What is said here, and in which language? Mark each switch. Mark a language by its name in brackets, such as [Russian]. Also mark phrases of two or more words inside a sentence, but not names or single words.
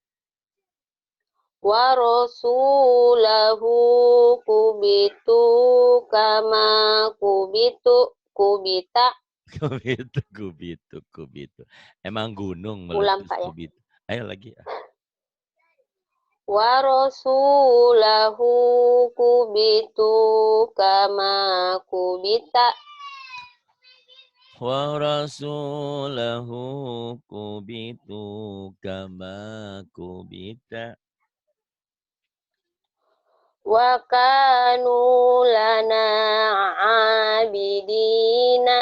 [Arabic] ورسوله كبتوا كما كبت. [Indonesian] Kubitu. Emang gunung Ulang, meletus Pak, ya. kubitu. Ayo lagi. [Arabic] ورسوله كبتوا كما كبت. ورسوله كبتوا كما كبت. وكانوا لنا عابدين.